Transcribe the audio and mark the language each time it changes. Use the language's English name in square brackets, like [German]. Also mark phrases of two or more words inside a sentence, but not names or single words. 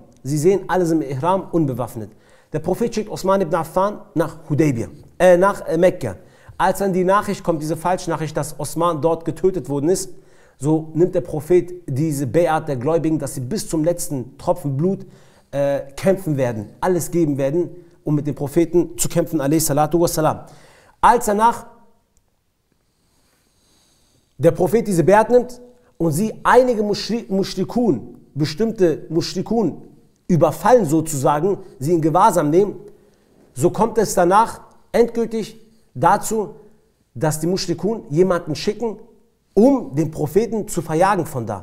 [German] Sie sehen, alle sind im Ihram unbewaffnet. Der Prophet schickt Osman ibn Affan nach nach Mekka. Als dann die Nachricht kommt, diese Falschnachricht, dass Osman dort getötet worden ist, so nimmt der Prophet diese Be'at der Gläubigen, dass sie bis zum letzten Tropfen Blut kämpfen werden, alles geben werden, um mit dem Propheten zu kämpfen, [Arabic] عليه الصلاة والسلام. [German] Als danach der Prophet diese Be'at nimmt und sie einige Mushrikun, bestimmte Mushrikun überfallen sozusagen, sie in Gewahrsam nehmen, so kommt es danach endgültig dazu, dass die Mushrikun jemanden schicken, um den Propheten zu verjagen von da.